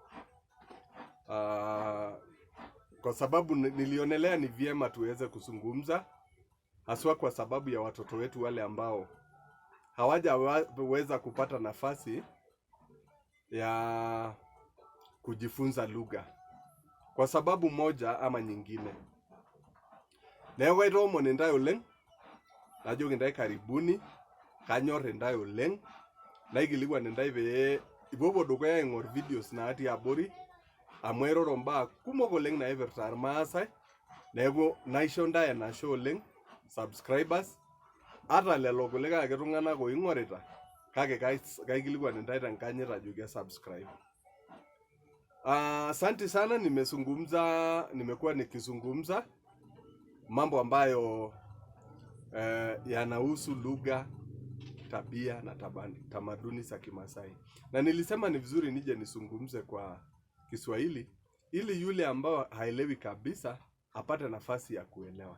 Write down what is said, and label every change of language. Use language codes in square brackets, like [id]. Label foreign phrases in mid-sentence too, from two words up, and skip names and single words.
[sw] Kwa sababu nilionelea ni vyema tuweze kuzungumza, haswa kwa sababu ya watoto wetu wale ambao hawajaweza kupata nafasi ya kujifunza lugha kwa sababu moja ama nyingine. [mas] Newe romo nendai oleng, najo ngendai karibuni, kanyor endai oleng, naigiligwa nendai be ibobo dukuya ing'or videos naati abori, amu airoro mbaa kumok oleng naipirta irmaasai, neeku naisho ndai enashe oleng subscribers, ata lelo kulikae ake tung'anak oing'orita, kake kaikilikwan nendai tenkanyit ajoki subscribe. [sw] Asante sana, nimekuwa nikizungumza mambo ambayo yanahusu lugha, tabia na tamaduni za Kimaasai. Na nilisema ni vizuri nije nisungumze kwa Kiswahili ili yule ambao haelewi kabisa apate nafasi ya kuelewa.